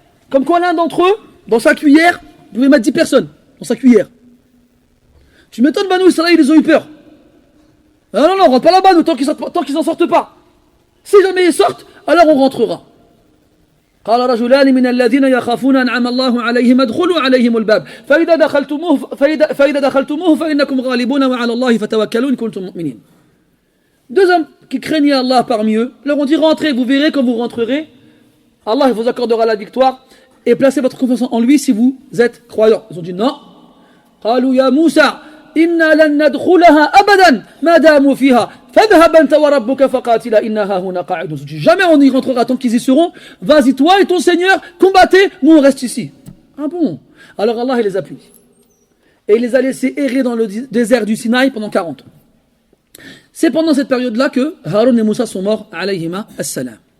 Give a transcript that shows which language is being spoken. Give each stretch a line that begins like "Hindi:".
French: Comme quoi l'un d'entre eux, dans sa cuillère, vous pouvez mettre 10 personnes dans sa cuillère. Tu m'étonnes, Banu Israël, ils ont eu peur. Non, on rentre pas là-bas, nous, tant qu'ils n'en sortent pas. Si jamais ils sortent, alors on rentrera.
Arabic: قال رجلان من الذين يخافون أنعم الله عليهم ادخلوا عليهم الباب فإذا دخلتموه فإنكم غالبون وعلى الله فتوكلوا إن كنتم مؤمنين.
French: 2 hommes qui craignaient Allah parmi eux, leur ont dit rentrez, vous verrez quand vous rentrerez, Allah vous accordera la victoire et placez votre confiance en lui si vous êtes croyants. Ils ont dit non.
Arabic: قالوا يا موسى إنا لن ندخلها أبدا ما داموا فيها فاذهب أنت وربك فقاتلا إنها هنا قاعدون.
French: Ils ont dit jamais on y rentrera tant qu'ils y seront. Vas-y toi et ton Seigneur, combattez, nous on reste ici. Ah bon? Alors Allah il les a punis. Et il les a laissés errer dans le désert du Sinaï pendant 40 ans. C'est pendant cette période-là que Haroun et Moussa sont morts, alayhima as-salam.